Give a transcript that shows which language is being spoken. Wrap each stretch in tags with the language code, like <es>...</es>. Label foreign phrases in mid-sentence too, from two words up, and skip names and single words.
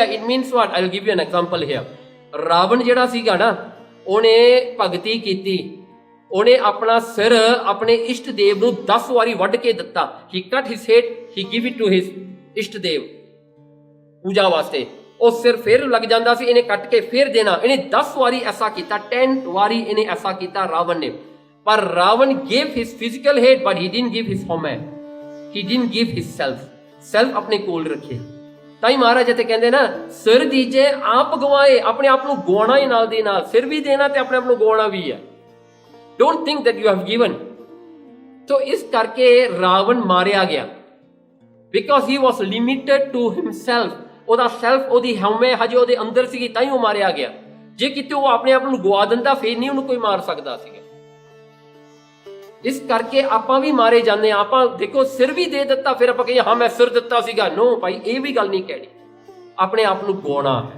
<en>It means what, I will give you an example here.</en> <pa>ਰਾਵਣ ਜਿਹੜਾ ਸੀਗਾ ਨਾ, ਉਹਨੇ ਭਗਤੀ ਕੀਤੀ, ਉਹਨੇ ਆਪਣਾ ਸਿਰ ਆਪਣੇ ਇਸ਼ਟ ਦੇਵ ਨੂੰ 10 ਵਾਰੀ ਵੱਢ ਕੇ ਦਿੱਤਾ।</pa> <en>He cut his head, he give it to his</en> <pa>ਇਸ਼ਟ ਦੇਵ ਪੂਜਾ ਵਾਸਤੇ। ਉਹ ਸਿਰ ਫਿਰ ਲੱਗ ਜਾਂਦਾ ਸੀ, ਇਹਨੇ ਕੱਟ ਕੇ ਫਿਰ ਦੇਣਾ। ਇਹਨੇ 10 ਵਾਰੀ ਐਸਾ ਕੀਤਾ, 10 ਵਾਰੀ ਇਹਨੇ ਐਸਾ ਕੀਤਾ ਰਾਵਣ ਨੇ। ਪਰ ਰਾਵਣ</pa> <en>gave his physical head but he didn't give his human, he didn't give his self</en> <pa>ਆਪਣੇ ਕੋਲ ਰੱਖੇ। ਤਾਂ ਹੀ ਮਹਾਰਾਜ ਇੱਥੇ ਕਹਿੰਦੇ ਨਾ, ਸਿਰ ਦੀਜੇ ਆਪ ਗਵਾਏ, ਆਪਣੇ ਆਪ ਨੂੰ ਗਵਾਉਣਾ ਹੀ ਨਾਲ ਦੀ ਨਾਲ। ਸਿਰ ਵੀ ਦੇਣਾ ਤੇ ਆਪਣੇ ਆਪ ਨੂੰ ਗਵਾਉਣਾ ਵੀ ਹੈ।</pa> <en>Don't think that you have given।</en> <pa>ਤਾਂ ਇਸ ਕਰਕੇ ਰਾਵਣ ਮਾਰਿਆ ਗਿਆ,</pa> <en>because he was limited to himself।</en> <pa>ਉਹਦਾ ਸੈਲਫ, ਉਹਦੀ ਹਉਮੈ ਹਜੇ ਉਹਦੇ ਅੰਦਰ ਸੀਗੀ, ਤਾਂ ਹੀ ਉਹ ਮਾਰਿਆ ਗਿਆ। ਜੇ ਕਿਤੇ ਉਹ ਆਪਣੇ ਆਪ ਨੂੰ ਗਵਾ ਦਿੰਦਾ ਫੇਰ ਨਹੀਂ ਉਹਨੂੰ ਕੋਈ ਮਾਰ ਸਕਦਾ ਸੀਗਾ। ਇਸ ਕਰਕੇ ਆਪਾਂ ਵੀ ਮਾਰੇ ਜਾਂਦੇ ਆ। ਆਪਾਂ ਦੇਖੋ ਸਿਰ ਵੀ ਦੇ ਦਿੱਤਾ, ਫਿਰ ਆਪਾਂ ਕਹੀਏ ਹਾਂ ਮੈਂ ਸਿਰ ਦਿੱਤਾ ਸੀਗਾ। ਨੋ ਭਾਈ, ਇਹ ਵੀ ਗੱਲ ਨਹੀਂ ਕਹਿਣੀ। ਆਪਣੇ ਆਪ ਨੂੰ ਗਵਾਉਣਾ ਹੈ।</pa>